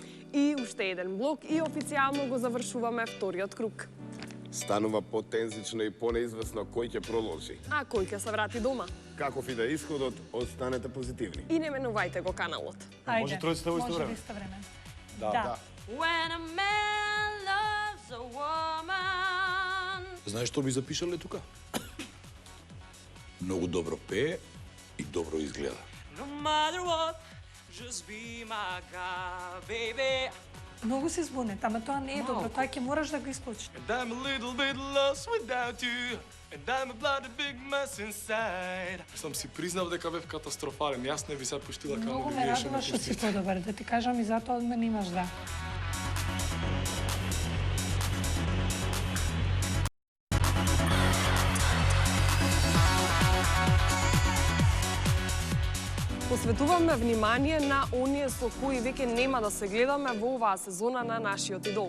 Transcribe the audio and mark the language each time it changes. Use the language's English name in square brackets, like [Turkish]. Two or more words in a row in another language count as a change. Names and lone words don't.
[Macedonian] И уште еден блок и официјално го завршуваме вториот круг. Станува потензично и понеизвестно кој ќе проложи. А кој ќе се врати дома? Каков и да е исходот, останете позитивни. И не менувајте го каналот. Ајде, може тројцата во исто може време? во исто време. Да. Да. [English] When a man loves a woman, [Macedonian] Знаеш што би запишале тука? Многу добро пее и добро изгледа. [English] No matter what, just be my guy, baby. [Macedonian] Многу се збунет, ама тоа не е добро, тоа ќе мораш да го исклучиш. [English] And I'm a little bit lost without you. And I'm a bloody big mess inside. [Macedonian] Сам си признав дека бев катастрофален. Јас не би се пуштила камо Многу да ме биеше на радува што си концерт. подобар, да ти кажам и затоа од мене имаш да. Посветуваме внимание на оние со кои веќе нема да се гледаме во оваа сезона на нашиот идол.